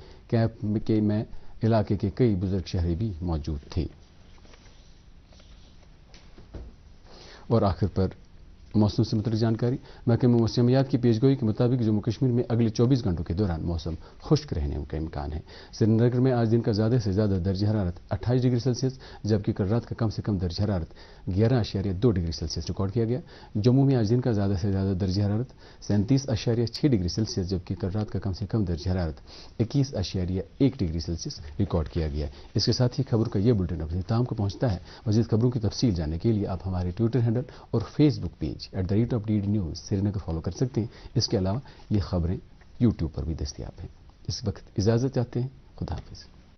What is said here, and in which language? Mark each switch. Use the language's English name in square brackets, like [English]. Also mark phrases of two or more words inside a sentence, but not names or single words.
[Urdu] کیمپ میں علاقے کے کئی بزرگ شہری بھی موجود تھے. اور آخر پر موسم سے متعلق جانکاری. محکمہ موسمیات کی پیشگوئی کے مطابق جموں کشمیر میں اگلے 24 گھنٹوں کے دوران موسم خشک رہنے کا امکان ہے. سری نگر میں آج دن کا زیادہ سے زیادہ درجہ حرارت 28 ڈگری سیلسیس جبکہ کل رات کا کم سے کم درجہ حرارت 11.2 ڈگری سیلسیس ریکارڈ کیا گیا. جموں میں آج دن کا زیادہ سے زیادہ درجہ حرارت 37.6 ڈگری سیلسیس جبکہ کل رات کا کم سے کم درجہ حرارت 21.1 ڈگری سیلسیس ریکارڈ کیا گیا. اس کے ساتھ ہی خبروں کا یہ بلٹن اپنے اختتام کو پہنچتا ہے. مزید خبروں کی تفصیل جاننے کے لیے آپ ہمارے [English] Twitter handle [Urdu] اور [English] Facebook page [Urdu] @DD News سری نگر فالو کر سکتے ہیں. اس کے علاوہ یہ خبریں یوٹیوب پر بھی دستیاب ہیں. اس وقت اجازت چاہتے ہیں. خدا حافظ.